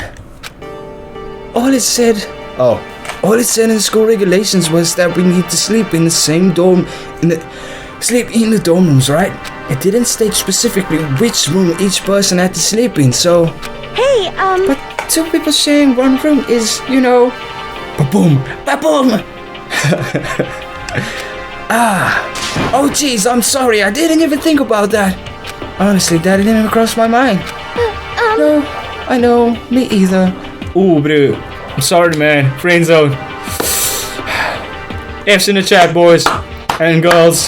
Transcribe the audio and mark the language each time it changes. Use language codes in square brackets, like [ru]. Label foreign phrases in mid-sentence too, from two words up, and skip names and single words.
[en] All it said in the school regulations was that we need to sleep in the same dorm, sleep in the dorm rooms, right? It didn't state specifically which room each person had to sleep in, so... Hey, But two people sharing one room is, you know... Ba-boom! Ba-boom! Oh jeez, I'm sorry, I didn't even think about that. Honestly, that didn't even cross my mind. No, I know, me either. Ooh, bro. I'm sorry, man. Friend zone. F's in the chat, boys and girls.